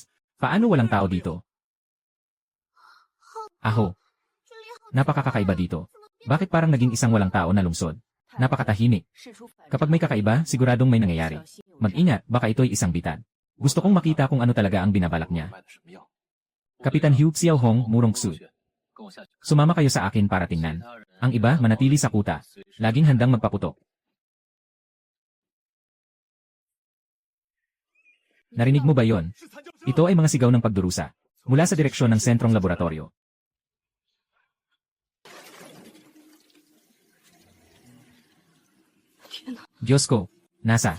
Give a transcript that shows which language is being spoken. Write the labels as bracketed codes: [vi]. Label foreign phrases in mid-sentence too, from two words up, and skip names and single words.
[tl] Paano walang tao dito? Aho. Napakakakaiba dito. Bakit parang naging isang walang tao na lungsod? Napakatahimik. Kapag may kakaiba, siguradong may nangyayari. Mag-ingat, baka ito'y isang bitad. Gusto kong makita kung ano talaga ang binabalak niya. [zh] 卖的什么药？ [tl] Kapitan Hugh Xiaohong, Murong Su. [zh] 跟我下去。 [tl] Sumama kayo sa akin para tingnan. Ang iba, manatili sa kuta. Laging handang magpaputok. Narinig mo ba yon? Ito ay mga sigaw ng pagdurusa. Mula sa direksyon ng sentrong laboratorio. Diyos ko, nasa.